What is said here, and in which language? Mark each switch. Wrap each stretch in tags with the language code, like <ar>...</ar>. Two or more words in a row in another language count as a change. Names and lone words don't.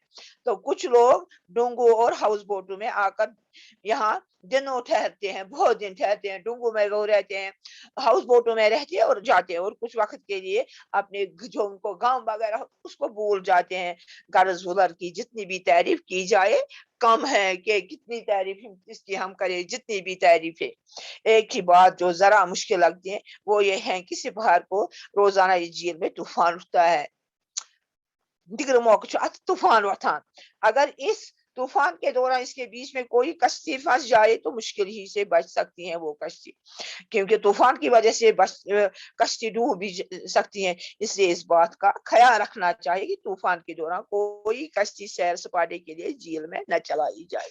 <hi>तो कुछ लोग डोंगू और हाउस बोटों में आकर यहाँ दिनों ठहरते हैं, बहुत दिन ठहरते हैं, डोंगू में वो रहते हैं, हाउस बोटों में रहते हैं और जाते हैं, और कुछ वक्त के लिए अपने जो उनको गांव वगैरह उसको भूल जाते हैं। गर्ज वुलर की जितनी भी तारीफ की जाए कम है, कि कितनी तारीफ इसकी हम करें, जितनी भी तारीफ है। एक ही बात जो जरा मुश्किल लगती है वो ये है कि सिपहर को रोजाना इस झील में तूफान उठता है।</hi> <ks>दिगर मौके अत तूफान वथान,</ks> <hi>अगर इस तूफान के दौरान इसके बीच में कोई कश्ती फंस जाए तो मुश्किल ही से बच सकती है वो कश्ती, क्योंकि तूफान की वजह से बस कश्ती डूब भी सकती है। इसलिए इस बात का ख्याल रखना चाहिए कि तूफान के दौरान कोई कश्ती सैर सपाटे के लिए झील में न चलाई जाए।</hi>